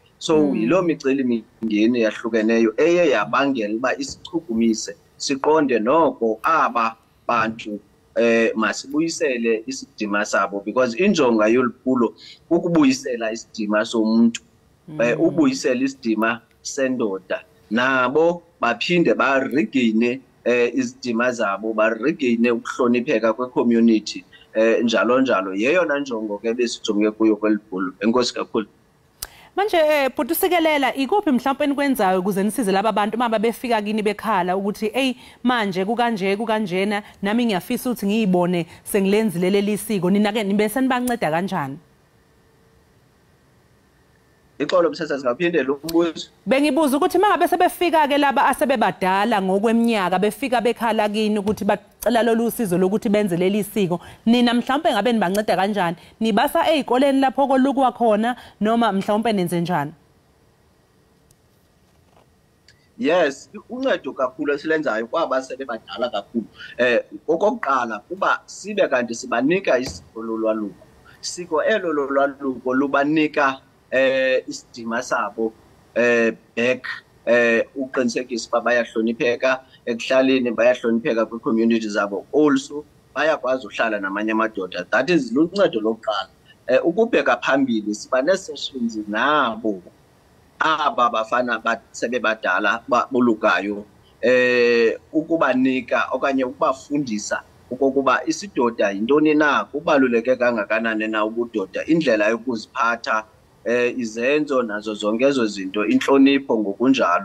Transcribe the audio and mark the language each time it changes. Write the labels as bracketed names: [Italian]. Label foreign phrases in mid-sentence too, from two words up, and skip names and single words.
[Xhosa] So yiloo micelimingeni yahlukeneyo eye yabangela uba isichukumise siqonde noko aba bantu masibuyisele isidima sabo because injonga yoluphulo ukubuyisela isidima somuntu, ubuyisela isidima sendoda, nabo baphinde barigeyine izidima zabo, barigeyine ukuhlonipheka kwe-community njalo njalo. Yeyona njongo ke besijonge kuyo kweliphulo. Enkosi kakhulu. [Zulu] Manje bhuti usikelela ikuphi mhlawumbe enikwenzayo ukuze nisize laba bantu uma befika kini bekhala ukuthi hey manje kukanjena nami ngiyafisa ukuthi ngiyibone sengilenzile leli siko, nina ke nibe senibanceda kanjani? Ixolo msasa singaphindela umbuzo. Bengibuza ukuthi mangabe sebefika ke laba asebebadala ngokweminyaka befika bekhala kini ukuthi bacela lolu sizo lokuthi benze leli siko, nina mhlawumbe ngabe nibanceda kanjani? Nibasa ezikoleni lapho kolukwa khona noma mhlawumbe nenze njani? Yes, [Xhosa] uncedo kakhulu esilenzayo kwaba sebebadala kakhulu. Okokuqala kuba sibe kanti sibanika isiko lolwaluko. Siko elo lolwaluko lubanika isidima sabo back uqinisekisa uba bayahlonipheka ekuhlaleni, bayahlonipheka kwi-community zabo, also bayakwazi uhlala namanye amadoda. [English] That is [Xhosa] luncedo lokuqala. Ukubheka phambili siba nee-sessions nabo aba bafana sebebadala bolukayo ukubanika okanye ukubafundisa okokuba isidoda yintoni na, kubaluleke kangakanani na ubudoda, indlela yokuziphatha, izenzo nazo zonke ezo zinto, inhlonipho ngokunjalo.